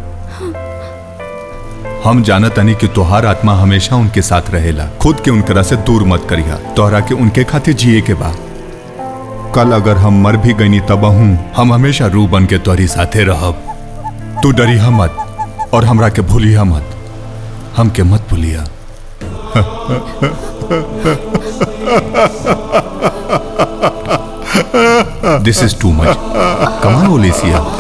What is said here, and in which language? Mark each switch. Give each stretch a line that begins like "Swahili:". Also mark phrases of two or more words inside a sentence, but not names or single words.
Bhojpuri: हम जानत नहीं कि तोहार आत्मा हमेशा उनके साथ रहेला। खुद के उनकरा से दूर मत करिया। तोहरा के उनके खातिर जिए के बा। कल अगर हम मर भी गईनी तब हम हमेशा रूह बन के तोहरी साथे रहब। तू डरिया मत और हमरा के भूलिया मत, हमके मत भूलिया।
English: This is too much. Come on Olesia.